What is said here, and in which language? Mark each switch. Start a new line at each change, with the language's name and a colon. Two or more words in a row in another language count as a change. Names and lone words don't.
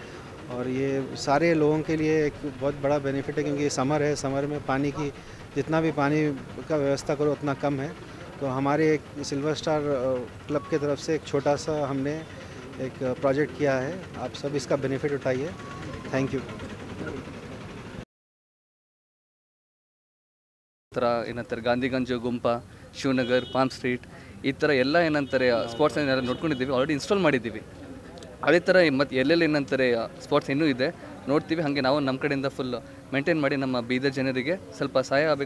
Hindi: और ये सारे लोगों के लिए एक बहुत बड़ा बेनिफिट है, क्योंकि समर है, समर में पानी की जितना भी पानी का व्यवस्था करो उतना कम है। तो हमारे एक सिल्वर स्टार क्लब के तरफ से एक छोटा सा हमने एक प्रोजेक्ट किया है, आप सब इसका बेनिफिट उठाइए।
English: thank you.
Kannada: ಏನಂತಾರೆ ಗಾಂಧಿಗಂಜ್, ಗುಂಪ, ಶಿವನಗರ್, ಪಾಮ್ ಸ್ಟ್ರೀಟ್ ಈ ಥರ ಎಲ್ಲ ಏನಂತಾರೆ ಸ್ಪಾಟ್ಸ್ನೆಲ್ಲ ನೋಡ್ಕೊಂಡಿದ್ದೀವಿ,
English: already install
Kannada: ಮಾಡಿದ್ದೀವಿ. ಅದೇ ಥರ ಮತ್ತು ಎಲ್ಲೆಲ್ಲಿ ಏನಂತಾರೆ ಸ್ಪಾಟ್ಸ್ ಇನ್ನೂ ಇದೆ ನೋಡ್ತೀವಿ. ಹಾಗೆ ನಾವು ನಮ್ಮ ಕಡೆಯಿಂದ
English: full maintain
Kannada: ಮಾಡಿ ನಮ್ಮ ಬೀದರ್ ಜನರಿಗೆ ಸ್ವಲ್ಪ ಸಹಾಯ ಆಗಬೇಕು.